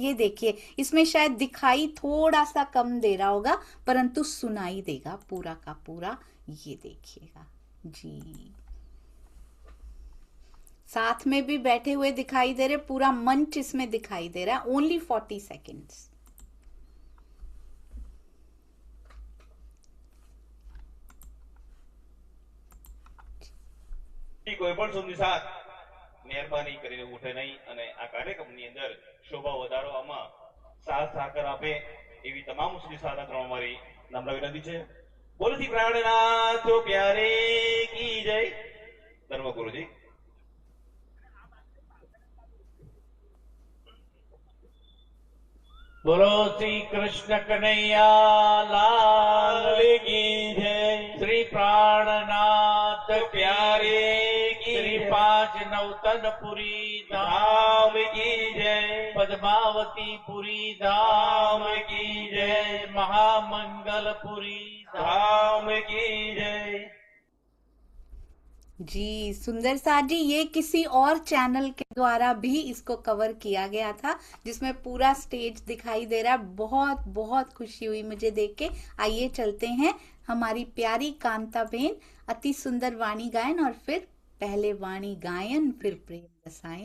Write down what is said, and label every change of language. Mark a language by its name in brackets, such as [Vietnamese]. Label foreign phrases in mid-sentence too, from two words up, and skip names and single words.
[Hindi] ये देखिए, इसमें शायद दिखाई थोड़ा सा कम दे रहा होगा, परंतु सुनाई देगा पूरा का पूरा। ये देखिएगा जी, साथ में भी बैठे हुए दिखाई दे रहे, पूरा मंच इसमें दिखाई दे रहा है। [English] only 40 seconds. [Gujarati] કોઈ પણ સુંદી સાથ મહેરબાની કરીને ઉઠે નહીં અને આ કાર્યક્રમની અંદર શોભા વધારવામાં સાથ સાકર આપે એવી તમામ સુંદી સાધના અમારી નમ્ર વિનંતી છે। બોલથી પ્રાણનાથ [Hindi] प्यारे की जय। [Gujarati] ધર્મગુરુજી। બોલો શ્રી કૃષ્ણ કનૈયા લાલ [Hindi] की जय। [Gujarati] શ્રી પ્રાણનાથ [Hindi] प्यारे की [Gujarati] શ્રી [Hindi] जय। [Gujarati] 5 નવતનપુરી ધામ [Hindi] धाम की जय। [Gujarati] પદ્માવતીપુરી ધામ [Hindi] धाम की [Gujarati] જય [Hindi] जय। [Gujarati] મહામંગલપુરી ધામ [Hindi] धाम की जय। जी सुंदर सा जी, ये किसी और चैनल के द्वारा भी इसको कवर किया गया था, जिसमें पूरा स्टेज दिखाई दे रहा है। बहुत बहुत खुशी हुई मुझे देख के। आइए चलते हैं, हमारी प्यारी कांता बहन अति सुंदर वाणी गायन, और फिर पहले वाणी गायन फिर प्रेम रसायन।